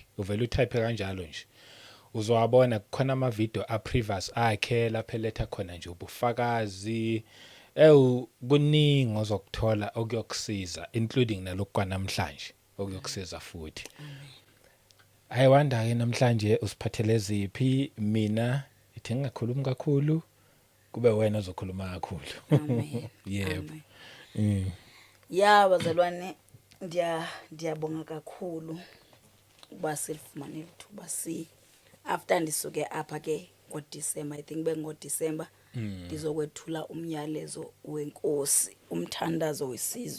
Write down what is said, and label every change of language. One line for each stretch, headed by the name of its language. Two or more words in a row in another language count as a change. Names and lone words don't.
Zulu: Uvela utype kanjalo nje. Uzowabona kukhona ama video a previous akhe lapha eletha khona nje ubufakazi kuningi ozokuthola okuyokusiza including nalokwa namhlanje okuyokusiza futhi. Ayiwanda ke namhlanje usiphathele ziphi mina ithi ngingakhulumi kakhulu kube wena ozokhuluma kakhulu. Amen. Yebo.
Xhosa: Ya bazalwane ndiyabonga kakhulu uba silifumane lithuba after ndisuke apha ke ngoDisemba
English: I think
Xhosa: bengoDisemba ndizokwethula umyalezo wenkosi umthandazo wesizwe